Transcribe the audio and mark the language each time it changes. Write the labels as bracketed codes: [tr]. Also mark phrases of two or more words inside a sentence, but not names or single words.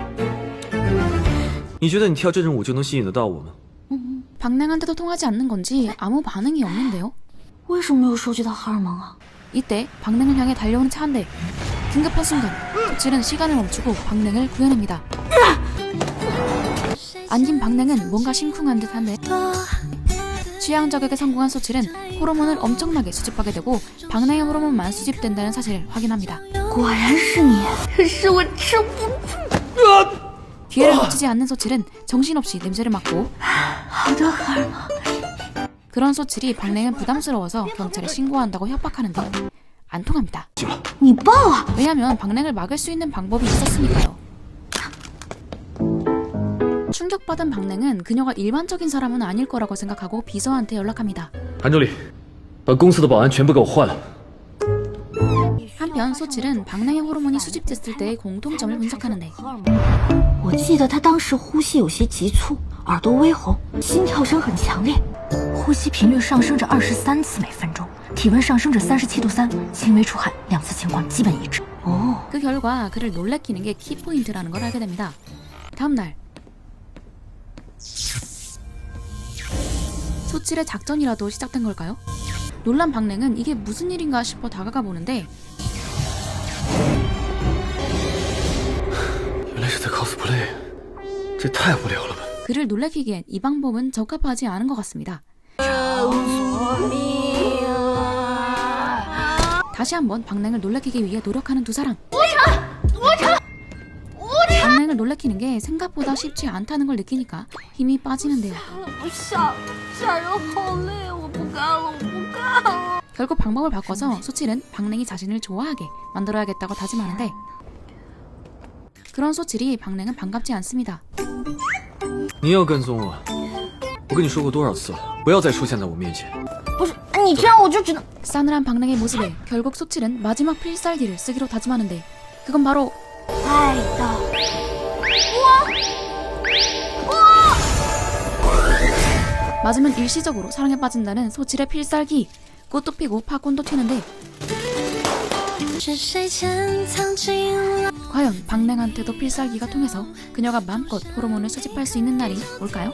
[zh] 你觉得你跳这种舞就能吸引得到我吗？ [ko] 박냉한테도 통하지 않는 건지 아무 반응이 없는데요. [zh] 为什么没有收集到荷尔蒙啊？ [ko] 이때 박냉을 향해 달려오는 차 한 대. 긴급한 순간 소칠은 시간을 멈추고 박냉을 구해냅니다. 안긴 박냉은 뭔가 심쿵한 듯한데 취향 저격에 성공한 소칠은 호르몬을 엄청나게 수집하게 되고 박냉의 호르몬만 수집된다는 사실을 확인합니다. [zh] 果然是你，可是我吃不住。 [ko] 기회를 놓치지 않는 소칠은 정신없이 냄새를 맡고 [zh] 好的荷尔蒙， [ko] 그런 소칠이 박냉은 부담스러워서 경찰에 신고한다고 협박하는데 안 통합니다. [zh] 你报啊！ [ko] 왜냐면 박냉을 막을 수 있는 방법이 있었으니까요. 충격받은 박냉은 그녀가 일반적인 사람은 아닐 거라고 생각하고 비서한테 연락합니다. [zh] 韩助理，把公司的保安全部给我换了。 [ko] 한편 소칠은 박냉의 호르몬이 수집됐을 때의 공통점을 분석하는데 [zh] 我记得他当时呼吸有些急促，耳朵微红，心跳声很强烈，呼吸频率上升着23次每分钟，体温上升着37度3，轻微出汗，2次情况基本一致。哦， [ko] 그 결과 그를 놀래키는 게 키포인트라는 걸 알게 됩니다. 다음날 소칠의 작전이라도 시작된 걸까요? 놀란 박냉은 이게 무슨 일인가 싶어 다가가 보는데 [zh] 原来是在 cosplay， 这太无聊了吧？ [ko] 그를 놀래키기엔 이 방법은 적합하지 않은 것 같습니다. 다시 한번 박냉을 놀래키기 위해 노력하는 두 사람. 박냉을 놀래키는 게 생각보다 쉽지 않다는 걸 느끼니까 힘이 빠지는데요. [zh] 吓人好累，我不干了，我不干了。 [ko] 결국 방법을 바꿔서 소칠은 박냉이 자신을 좋아하게 만들어야겠다고 다짐하는데 그런 소칠이 박냉은 반갑지 않습니다. [zh] 你要跟踪我？我跟你说过多少次了，不要再出现在我面前。不是，你这样我就只能…… [ko] 싸늘한 박냉의 모습에 결국 소칠은 마지막 필살기를 쓰기로 다짐하는데 그건 바로 [zh] 爱的。 [ko] 맞으면 일시적으로 사랑에 빠진다는 소칠의 필살기. 꽃도 피고 팝콘도 튀는데 과연 박냉한테도 필살기가 통해서 그녀가 마음껏 호르몬을 수집할 수 있는 날이 올까요?